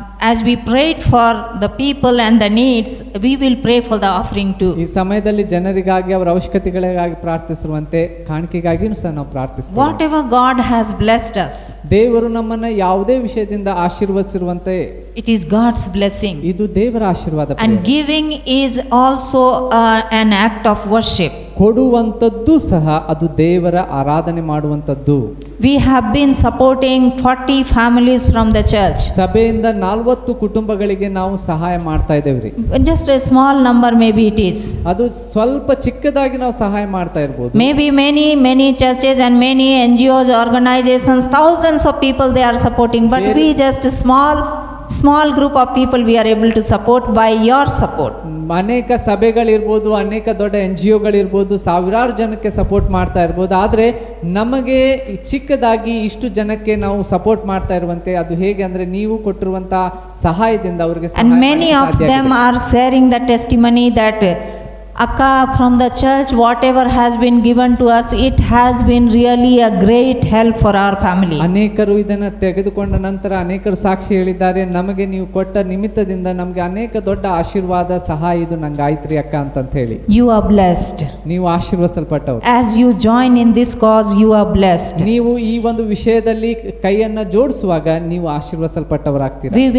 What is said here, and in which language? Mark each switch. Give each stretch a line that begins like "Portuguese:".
English: As we prayed for the people and the needs, we will pray for the offering too.
Kannada: ಈ ಸಮಯದಲ್ಲಿ ಜನರಿಗಾಗಿ ಅವರ ಅವಶ್ಯಕತೆಗಳಿಗಾಗಿ ಪ್ರಾರ್ಥಿಸುವಂತೆ ಕಾಣಿಕೆಗಾಗಿಯೂ ಸಹ ನಾವು ಪ್ರಾರ್ಥಿಸ್ತೇವೆ.
English: Whatever God has blessed us,
Kannada: ದೇವರು ನಮ್ಮನ್ನ ಯಾವುದೇ ವಿಷಯದಿಂದ ಆಶೀರ್ವದಿಸಿರುವಂತೆ
English: it is God's blessing.
Kannada: ಇದು ದೇವರ ಆಶೀರ್ವಾದ.
English: And giving is also an act of worship.
Kannada: ಕೊಡುವಂಥದ್ದು ಸಹ ಅದು ದೇವರ ಆರಾಧನೆ ಮಾಡುವಂಥದ್ದು.
English: We have been supporting 40 families from the church.
Kannada: ಸಭೆಯಿಂದ 40 ಕುಟುಂಬಗಳಿಗೆ ನಾವು ಸಹಾಯ ಮಾಡ್ತಾ ಇದ್ದೇವ್ರಿ.
English: Just a small number maybe it is.
Kannada: ಅದು ಸ್ವಲ್ಪ ಚಿಕ್ಕದಾಗಿ ನಾವು ಸಹಾಯ ಮಾಡ್ತಾ ಇರ್ಬೋದು.
English: Maybe many churches and many NGOs, organizations, thousands of people they are supporting, but we just small group of people we are able to support by your support.
Kannada: ಅನೇಕ ಸಭೆಗಳಿರ್ಬೋದು, ಅನೇಕ ದೊಡ್ಡ NGOಗಳಿರ್ಬೋದು, ಸಾವಿರಾರು ಜನಕ್ಕೆ ಸಪೋರ್ಟ್ ಮಾಡ್ತಾ ಇರ್ಬೋದು. ಆದರೆ ನಮಗೆ ಚಿಕ್ಕದಾಗಿ ಇಷ್ಟು ಜನಕ್ಕೆ ನಾವು ಸಪೋರ್ಟ್ ಮಾಡ್ತಾ ಇರುವಂತೆ ಅದು ಹೇಗೆ ಅಂದರೆ ನೀವು ಕೊಟ್ಟಿರುವಂಥ ಸಹಾಯದಿಂದ ಅವರಿಗೆ
English: And many of them are sharing the testimony that Akka, from the church, whatever has been given to us, it has been really a great help for our family.
Kannada: ಅನೇಕರು ಇದನ್ನು ತೆಗೆದುಕೊಂಡ ನಂತರ ಅನೇಕರು ಸಾಕ್ಷಿ ಹೇಳಿದ್ದಾರೆ, ನಮಗೆ ನೀವು ಕೊಟ್ಟ ನಿಮಿತ್ತದಿಂದ ನಮಗೆ ಅನೇಕ ದೊಡ್ಡ ಆಶೀರ್ವಾದ ಸಹಾಯ ಇದು ನಂಗೆ ಆಯ್ತ್ರಿ ಅಕ್ಕ ಅಂತ ಹೇಳಿ.
English: You are blessed.
Kannada: ನೀವು ಆಶೀರ್ವದಿಸಲ್ಪಟ್ಟವರು.
English: As you join in this cause, you are blessed.
Kannada: ನೀವು ಈ ಒಂದು ವಿಷಯದಲ್ಲಿ ಕೈಯನ್ನ ಜೋಡಿಸುವಾಗ ನೀವು ಆಶೀರ್ವದಿಸಲ್ಪಟ್ಟವರಾಗ್ತೀರಾ.